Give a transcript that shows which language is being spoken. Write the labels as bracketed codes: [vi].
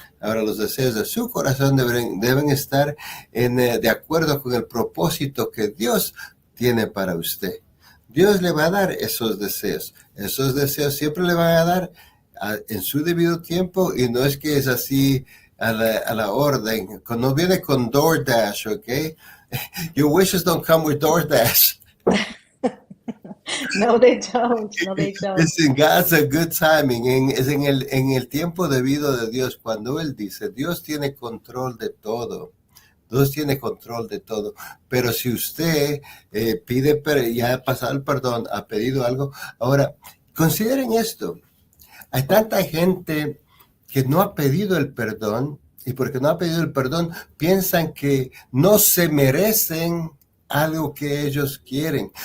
[es] Ahora, los deseos de su corazón deben estar de acuerdo con el propósito que Dios tiene para usted. Dios le va a dar esos deseos. Esos deseos siempre le van a dar en su debido tiempo, y no es que es así a la orden. No viene con DoorDash, ¿ok? [en] Your wishes don't come with DoorDash. No, they don't. No, they don't. It's in God's a good timing. [es] Es en el tiempo debido de Dios. Cuando Él dice, Dios tiene control de todo. Dios tiene control de todo. Pero si usted pide, ya ha pasado el perdón, ha pedido algo. Ahora, consideren esto. Hay tanta gente que no ha pedido el perdón, y porque no ha pedido el perdón, piensan que no se merecen algo que ellos quieren.